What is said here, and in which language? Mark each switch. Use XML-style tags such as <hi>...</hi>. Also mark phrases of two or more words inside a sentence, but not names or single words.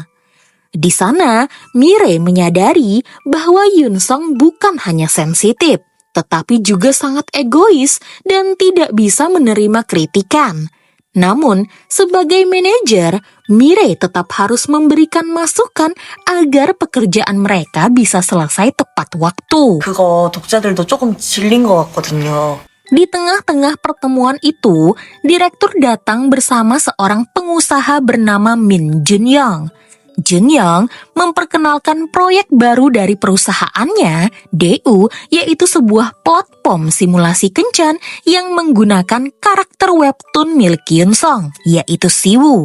<id>Di sana, Mirei menyadari bahwa Yunsong bukan hanya sensitif, tetapi juga sangat egois dan tidak bisa menerima kritikan. Namun, sebagai manajer, Mirei tetap harus memberikan masukan agar pekerjaan mereka bisa selesai tepat waktu.</id> <ko>그거 독자들도 조금 질린 것 같거든요.</ko> <id>Di tengah-tengah pertemuan itu, direktur datang bersama seorang pengusaha bernama Min Junyoung. Junyoung memperkenalkan proyek baru dari perusahaannya, DU, yaitu sebuah platform simulasi kencan yang menggunakan karakter webtoon milik Yunsong, yaitu Siwoo.</id>